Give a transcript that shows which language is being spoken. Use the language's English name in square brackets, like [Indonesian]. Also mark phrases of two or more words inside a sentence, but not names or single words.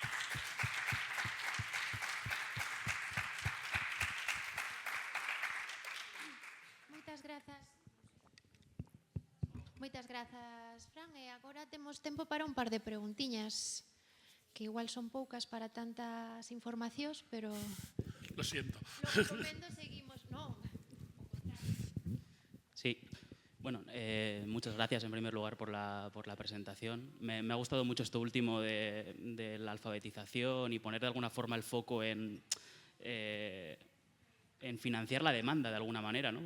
[Galician] Moitas grazas, Fran. E agora temos tempo para un par de preguntiñas, que igual son poucas para tantas informacións, pero... [Spanish] Lo siento. Lo recomendo, seguimos, ¿no? Sí. Bueno, muchas gracias en primer lugar por la presentación. Me ha gustado mucho esto último de la alfabetización y poner de alguna forma el foco en financiar la demanda de alguna manera, ¿no?